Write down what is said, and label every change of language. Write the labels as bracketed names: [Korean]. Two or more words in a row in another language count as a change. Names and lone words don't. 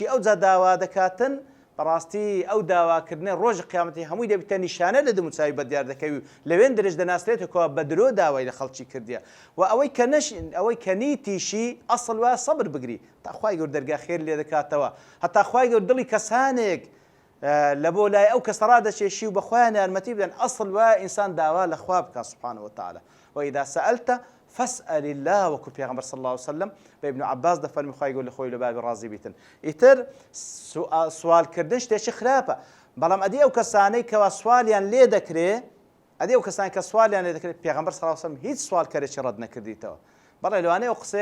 [Central Kurdish] ئەوجا داوا دەکاتن بەڕاستی ئەو داواکردنی ڕۆژی قیامەتی هەمووی دەبیتە نیشانە لە دموچاوی بەدیار دەکەوی و لەوێن درێژ دەناسرێتەوە بە درۆ داوای لە خەڵکی کردیە و ئەوەی کە نیتیشی ئەسڵ وایە سەبر بگری تا خوای گەورە دەرگا خێر لێ دەکاتەوە هەتا خوای گەورە دڵی کەسانێک لە بۆ لای ئەو کەسە ڕادەچێشی و بەخوایان یارمەتی بدەن ئەسڵ وایە ئینسان داوا لە خوا بکات [Arabic] سبحانه وتعالى وإذا سألت فاسأل الله [Central Kurdish] وەکو پێغەمبەر [Arabic] صلی الله عليه وسلم [Central Kurdish] بە ئیبن عەباس دەفەرمی خوای گەورە لە خۆی لە بابی ڕازی بیتن ئیتر سوالکردن شتێکی خراپە بەڵام ئەدی ئەو کەسانەی کەوا سوالیان لێ دەکرێ ئەدی ئەو کەسانی کە سوالیان لێ دەکرێت پێغەمبەر [Arabic] صلی الله عليه وسلم [Central Kurdish] هیچ سوالکەرێکی ڕەت نەکردیتەوە بەڵێ لەوانەیە ئەو قسەیە